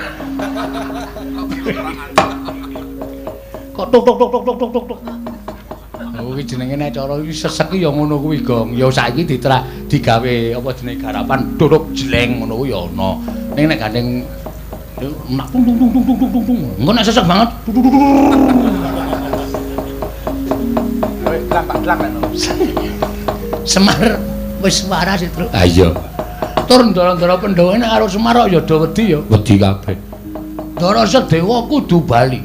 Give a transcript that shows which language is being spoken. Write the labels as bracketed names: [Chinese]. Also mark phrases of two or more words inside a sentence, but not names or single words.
[Javanese] Kok tuk tuk tuk tuk tuk tuk tuk tuk. Oh iki jenenge nek cara iki sesek ya ngono kuwi, Gong. Ya saiki digawe apa jenenge garapan duruk jleng ngono kuwi ya ana. Ning nek gandeng nak tung tung tung tung tung tung tung. Engko nek sesek banget. Semar wis waras itu. Ah iya. matur Ndara Pandhawa nek karo Semar ya do wedi ya. Wedi kabeh. Ndara Sedewa kudu bali.